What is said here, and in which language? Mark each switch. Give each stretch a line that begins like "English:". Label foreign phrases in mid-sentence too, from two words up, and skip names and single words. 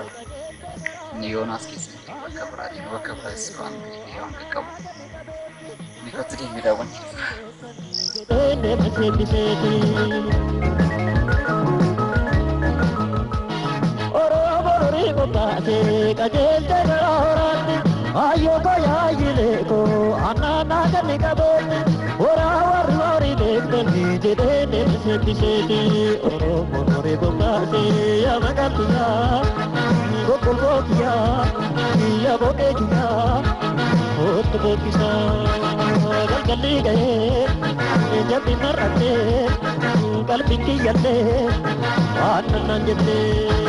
Oromo: Inni Yoonaas keessa jiru bakka biraatiin bakka biraas waan qaqqabu. Nikatti deemee daawwannee. Oro baase qajeelte garooraatti ayyoo ko yaayile ko annaanaa ganni qabeetti horaa warri horii beektonni jedhee deebisee biseeti oromoon horii bobbaase yaa maqaltiyaa gogolboo kiyyaa kiyya boqee kiyyaa hoottu boqqisaa galgalli gahee jabbi marrattee qalbiin kiyyallee waan nannaan jettee.